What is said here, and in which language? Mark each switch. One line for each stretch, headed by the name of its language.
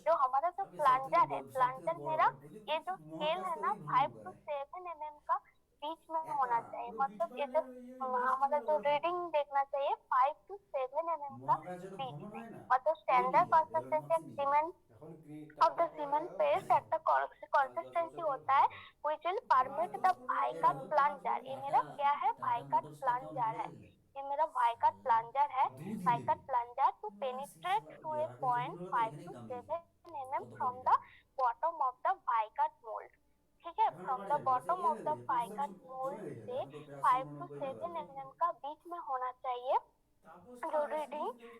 Hindi: जो हमारा जो प्लांटर है, प्लांटर मेरा ये जो स्केल है ना 5 to 7 mm का बीच में होना चाहिए। मतलब ये जो हमारा जो रीडिंग देखना चाहिए 5 to 7 mm का बीच में। मतलब स्टैंडर्ड कंसिस्टेंसी सीमेंट এখন green
English: of the cement paste at the consistency
Hindi: होता है
English: which will permit the bicut plunger।
Hindi: ये मेरा क्या है? bicut plunger है। ये मेरा bicut plunger है।
English: bicut plunger to penetrate to a point 5 to 7 mm from the bottom of the bicut mold।
Hindi: ठीक है,
English: from the bottom of the bicut mold
Hindi: से 5 to 7 mm का बीच में होना चाहिए जो रीडिंग।